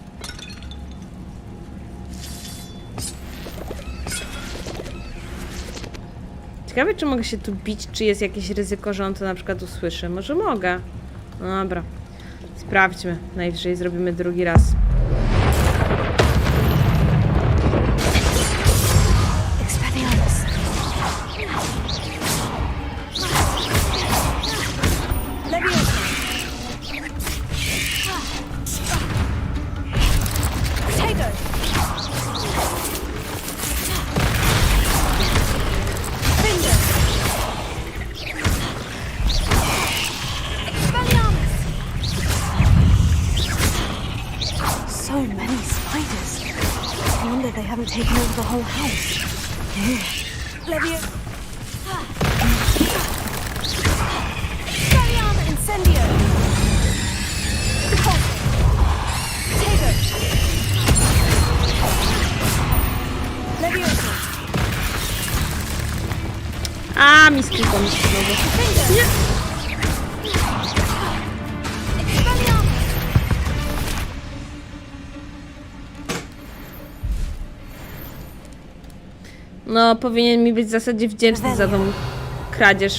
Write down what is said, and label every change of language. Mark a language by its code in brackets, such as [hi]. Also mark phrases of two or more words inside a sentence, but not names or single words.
[pl] Ciekawe, czy mogę się tu bić, czy jest jakieś ryzyko, że on to na przykład usłyszy. Może mogę. No dobra. Sprawdźmy. Najwyżej zrobimy drugi raz. Expelliarmus. Leviosa. Protego. Finger. Expelliarmus. [en] So many spiders. I wonder they haven't taken over the whole house. [pl] Leviosa. Expelliarmus. Incendio. Protego. Leviosa. A, mi skrypło mi się znowu. Nie. Expelliarmus. No, powinien mi być w zasadzie wdzięczny za tą kradzież.